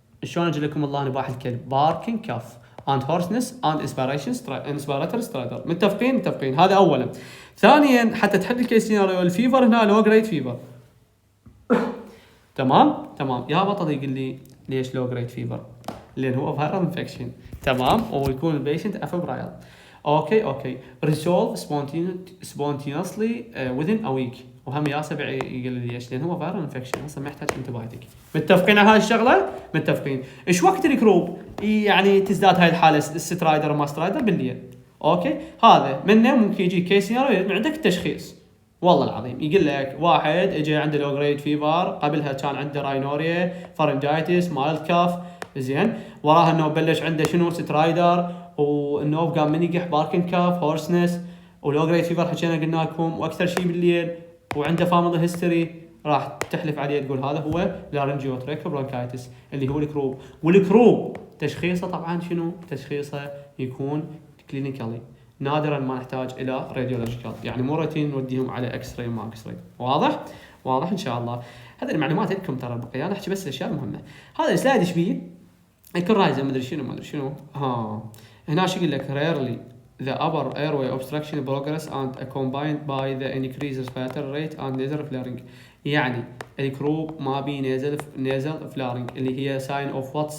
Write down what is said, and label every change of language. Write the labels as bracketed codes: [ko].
[ar] شلون اجي لكم الله نباح الكلب؟ باركن كف [en] and hoarseness and inspiratory stridor. [ar] متفقين. هذا اولا. ثانيا، حتى تحل الكيس سيناريو الفيفر هنا لو جريد فيفر. تمام. يا بطل يقول لي ليش لو جريد فيفر؟ لان هو فايرال انفكشن. تمام، ويكون البيشنت افبرايل. [en] Okay resolve spontaneously within a week. [ar] وهم يا سبع يقول لي ليش؟ لان هو فايرال انفكشن اصلا ما يحتاج انتبايتك. متفقين على هاي الشغله؟ متفقين. ايش وقت الكروب يعني تزداد هاي الحاله السترايدر وما سترايدر؟ بالليل. اوكي، هذا منه ممكن يجي كيس سيناريو عندك التشخيص. والله العظيم يقول لك واحد اجى عنده لو جريد فيفر، قبلها كان عنده راينوريا، فارنجايتس، مايلد كاف. زين، وراها انه بلش عنده شنو؟ سترايدر، والنوب قام من يقح، باركن كاف، هورسنس، ولو جريد فيفر حكينا قلنا لكم، واكثر شيء بالليل، وعنده فاميلي هيستوري. راح تحلف عليه تقول هذا هو لارنجيوتراكيوبرونكايتس اللي هو الكروب. والكروب تشخيصه طبعا شنو؟ تشخيصه يكون كلينيكالي، نادرا ما نحتاج الى راديولوجيكال، يعني مو روتين نوديهم على اكس راي ما اكس راي. واضح؟ واضح ان شاء الله. هذه المعلومات عندكم ترى البقيه، انا احكي بس الاشياء المهمه. هذا السلايد ايش بيه؟ يكون رايزه ما ادري شنو هنا شو يقول لك؟ [en] rarely the upper airway obstruction progress and accompanied by the increased respiratory rate and nasal flaring. [ar] يعني الكروب ما بي nasal flaring اللي هي [en] sign of what?